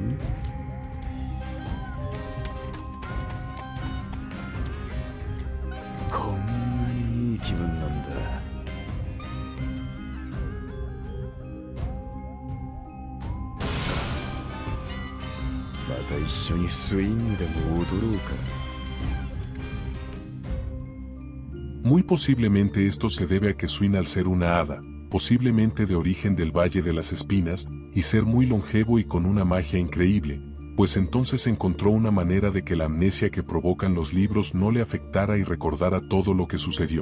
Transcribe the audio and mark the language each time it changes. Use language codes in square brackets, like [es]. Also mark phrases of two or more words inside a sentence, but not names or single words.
[ja] こんなにいい気分なんだ。さあ、また一緒にスイングでも踊ろうか。 [es] Muy posiblemente esto se debe a que Swing, al ser una hada, posiblemente de origen del Valle de las Espinas, y ser muy longevo y con una magia increíble, pues entonces encontró una manera de que la amnesia que provocan los libros no le afectara y recordara todo lo que sucedió.